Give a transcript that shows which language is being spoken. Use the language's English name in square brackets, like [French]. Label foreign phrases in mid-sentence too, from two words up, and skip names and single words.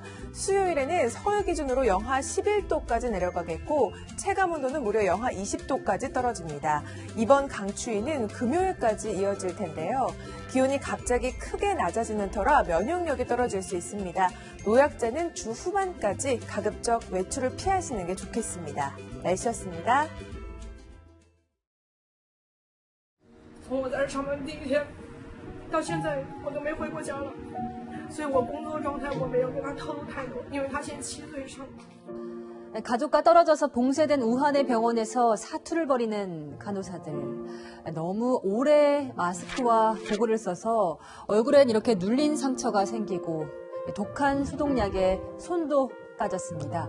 [Korean] 수요일에는 서울 기준으로 영하 11도까지 내려가겠고 체감온도는 무려 영하 20도까지 떨어집니다. 이번 강추위는 금요일까지 이어질 텐데요. 기온이 갑자기 크게 낮아지는 터라 면역력이 떨어질 수 있습니다. 노약자는 주 후반까지 가급적 외출을 피하시는 게 좋겠습니다. 날씨였습니다. [Chinese] 从我在这上班第一天到现在，我都没回过家了，所以我工作状态我没有跟他透露太多，因为他现在7岁上。 [Korean] 가족과 떨어져서 봉쇄된 우한의 병원에서 사투를 벌이는 간호사들. 너무 오래 마스크와 보고를 써서 얼굴엔 이렇게 눌린 상처가 생기고 독한 소독약에 손도 빠졌습니다.